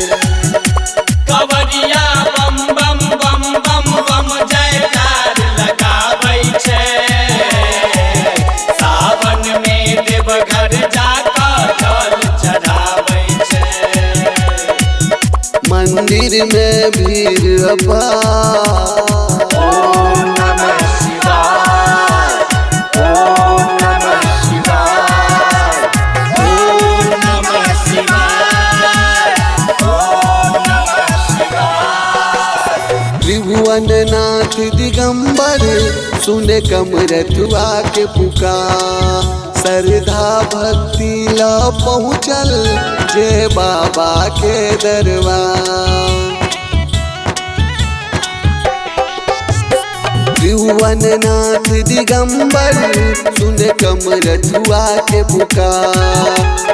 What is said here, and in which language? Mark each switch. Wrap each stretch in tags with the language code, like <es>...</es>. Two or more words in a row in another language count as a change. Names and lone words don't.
<mai>कवरिया बम बम बम बम बम जयकार लगाबै छे। सावन में देवघर जाके जल चढ़ाबै छे। मंदिर में भीड़ अपार।</mai> <sa>ओम नमः शिवाय ओम नमः शिवाय ओम नमः शिवाय ओम नमः शिवाय।</sa> <mai>त्रिभुवननाथ दिगंबर, सुने कमरथुआ के पुकार। श्रद्धा भक्ति ला पहुँचल जे बाबा के दरबार। त्रिभुवननाथ दिगंबर, सुने कमरथुआ के पुकार।</mai>